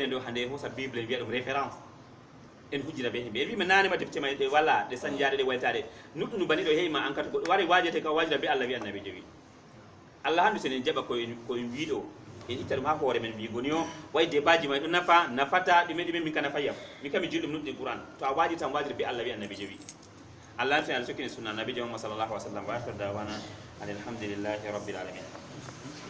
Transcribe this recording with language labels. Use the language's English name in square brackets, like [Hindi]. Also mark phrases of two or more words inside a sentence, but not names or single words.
[Fula] enen ɗo hande hosa bible mbiya ɗum référence en hujjira ɓe himɓe en wima nanema defte ma ɗe walla ɗe sañjade ɗe waytade nuɗɗu bani ɗo heyma en kata goɗɗo wari wajete ka wajira be allah wi annabi jogi allah handu sen en jaɓa koyen wiiɗo en itta ɗum ha hoore men mbigoni o way débat ji may ɗo nafa nafata ɗume min ka nafayam min kam mi julɗum nuɗɗi qouran to a waji tan wajira be allah wi annabi jogi allah tan allah sokkine sunna annabi jo [Arabic] صلى الله عليه وسلم وآخر دعوانا الحمد لله رب العالمين